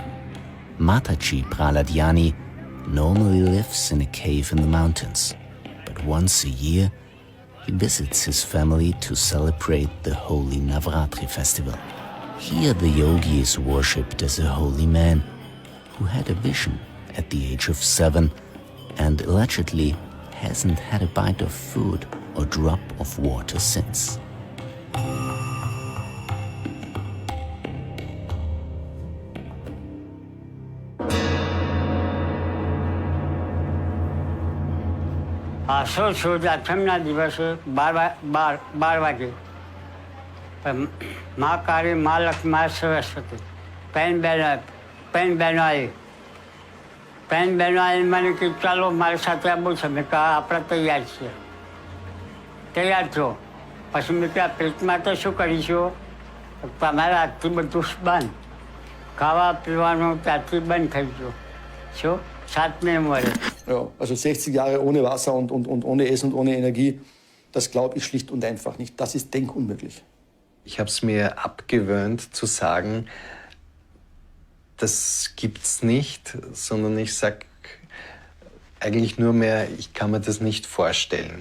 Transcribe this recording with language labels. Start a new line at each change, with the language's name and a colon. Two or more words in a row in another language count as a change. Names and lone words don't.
English: Mataji Prahladyani normally lives in a cave in the mountains, but once a year he visits his family to celebrate the holy Navratri festival. Here the yogi is worshipped as a holy man who had a vision at the age of 7 and allegedly hasn't had a bite of food or drop of water since.
Gujarati: આસો છું આઠમના દિવસે 12 વાગે મા કાળી મા લક્ષ્મી મા સરસ્વતી બહેનો આવી મને કે ચાલો મારી સાથે આવવું છે મેં કહા આપણે તૈયાર છીએ તૈયાર છો પછી મેં કહ્યું પેટમાં તો શું કરીશું તમારે આજથી બધું બંધ ખાવા પીવાનું ત્યાંથી બંધ થઈ ગયું શું 7 વર્ષ.
German: Ja, also 60 Jahre ohne Wasser und ohne Essen und ohne Energie, das glaube ich schlicht und einfach nicht. Das ist denkunmöglich. Ich habe es mir abgewöhnt zu sagen, das gibt's nicht, sondern ich sage eigentlich nur mehr, ich kann mir das nicht vorstellen.